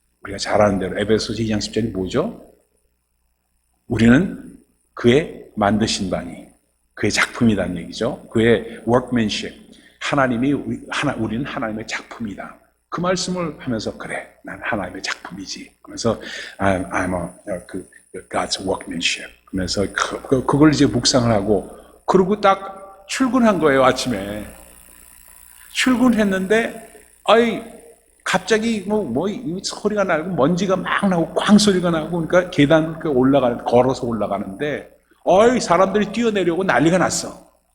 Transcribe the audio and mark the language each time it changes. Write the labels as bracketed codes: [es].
[ko] 우리가 잘 아는 대로 에베소서 2장 10절이 뭐죠? 우리는 그의 만드신 바니 그의 작품이라는 얘기죠. 그의 workmanship. 우리는 하나님의 작품이다. 그 말씀을 하면서 그래, 난 하나님의 작품이지. [en] 그래서 I'm God's workmanship. [ko] 그래서 그걸 이제 묵상을 하고 그러고 딱 출근한 거예요. 아침에 출근했는데 갑자기 소리가 나고 먼지가 막 나고 꽝 소리가 나고 그러니까 계단 걸어서 올라가는데 사람들이 뛰어내려오고 난리가 났어.